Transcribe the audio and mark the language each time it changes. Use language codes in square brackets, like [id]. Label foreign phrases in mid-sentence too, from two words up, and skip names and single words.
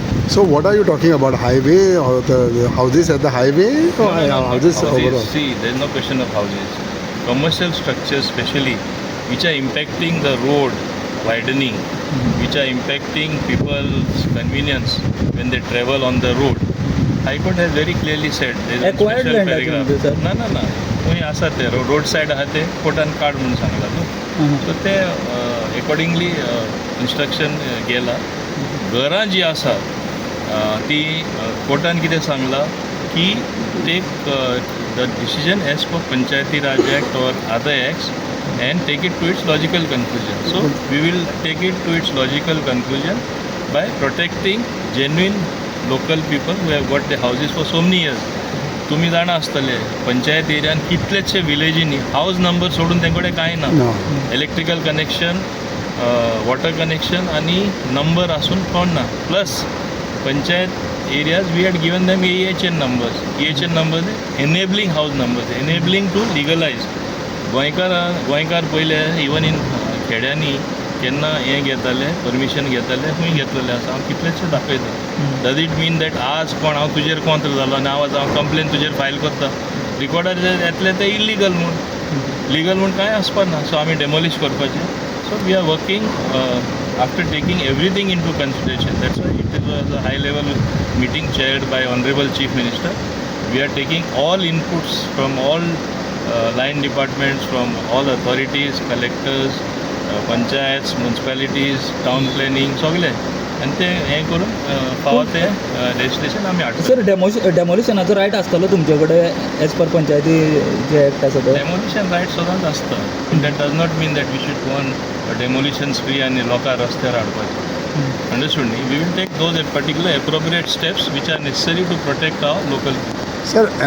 [en] So what are you talking about? Highway or the houses at the highway or houses overall? See, there is no question of houses. Commercial structures especially, which are impacting the road widening, which are impacting people's convenience when they travel on the road. High Court has very clearly said there is a Acquired special land paragraph. [kok] आहे तुमचे, sir? ना कोणी आसा ते [en] road side [kok] आहा ते कोर्टान काड म्हणून सांगला न्हू. सो ते अकॉर्डिंगली इन्स्ट्रक्शन गेला. घरां जी आसा ती कोर्टान कितें सांगला की [en] take the decision as per पंचायती राज एक्ट और other acts and take it to its logical conclusion. So we will take it to its logical conclusion by protecting genuine local people who have got their houses for so many years. [kok] तुम्ही जाणा आसतले पंचायत एरियान कितलेशे विलेजींनी [en] house number [kok] सोडून तेंकडे कांय ना. [en] No. electrical connection, water connection आणि नंबर [kok] आसून कोण ना. [en] plus panchayat areas we had given them EHN numbers enabling house numbers enabling to legalise. [kok] गोंयकार पयले [en] even in [kok] खेड्यांनी केन्ना हें घेताले परमिशन घेताले खूंय घेतलेलें आसा. हांव कितलेशे दाखयता. [en] does it mean that [kok] आज कोण हांव तुजेर कोंत्र जालो आनी हांव कंप्लेन तुजेर फायल करता. रिकॉर्डार येतले ते इलिगल म्हूण लिगल म्हूण कांय आसपा ना. सो आमी डेमोलिश करपाचें. [en] so we are working after taking everything into consideration. that's why it was a high level meeting chaired by honourable chief minister. we are taking all inputs from all line departments, from all authorities, collectors, panchayats, municipalities, town planning, [kok] सगळे आणि ते हें करून फावो ते लेजिस्लेशन आमी हाडटा. सर डेमोलिशनाचो रायट आसतलो तुमचे कडेन [en] as per [kok] पंचायती जे एक्ट आसा तो? डेमोलिशन रायट सदांच आसता. [en] that does not mean that we should go on demolition spree [kok] आनी लोकां रस्त्यार हाडपाचें. [en] अंडरस्टूड न्ही? we will take those particular appropriate steps which are necessary to protect our local. Sir,